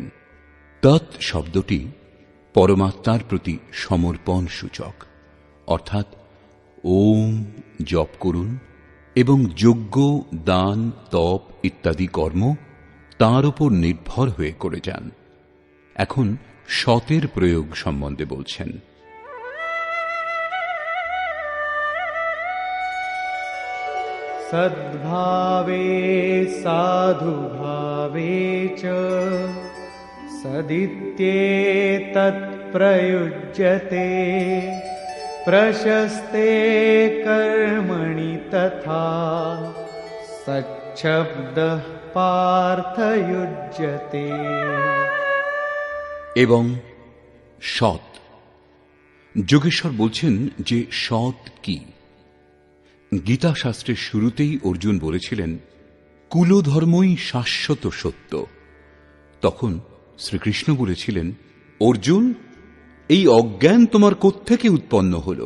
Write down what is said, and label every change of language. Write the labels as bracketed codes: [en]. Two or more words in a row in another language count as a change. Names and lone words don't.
[bn] তৎ শব্দটি পরমাত্মার প্রতি সমর্পণ সূচক, অর্থাৎ ওম জপ করুন এবং যজ্ঞ, দান, তপ ইত্যাদি কর্ম তাঁর উপর নির্ভর হয়ে করে যান। এখন সতের প্রয়োগ সম্বন্ধে বলছেন। [sa] सद्भावे साधुभावे च सदित्येतत्प्रयुज्यते प्रशस्ते कर्मणि तथा सच्छब्दः पार्थयुज्यते। [bn] এবং সৎ। যোগেশ্বর বলছেন যে সৎ কি। গীতা শাস্ত্রের শুরুতেই অর্জুন বলেছিলেন কুলধর্মই শাশ্বত সত্য। তখন শ্রীকৃষ্ণ বলেছিলেন, অর্জুন, এই অজ্ঞান তোমার কোত্থেকে উৎপন্ন হল?